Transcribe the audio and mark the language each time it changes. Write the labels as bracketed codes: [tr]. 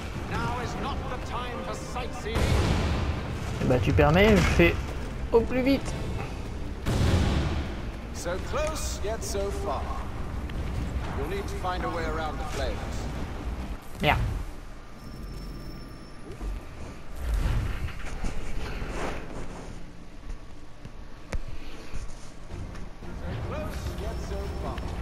[en] Now is not the time for sightseeing. [fr] Et bah tu permets, je fais au plus vite. [en] So close, yet so far. You'll need to find a way around the flames. [fr] Merde. [en] So close, yet so far.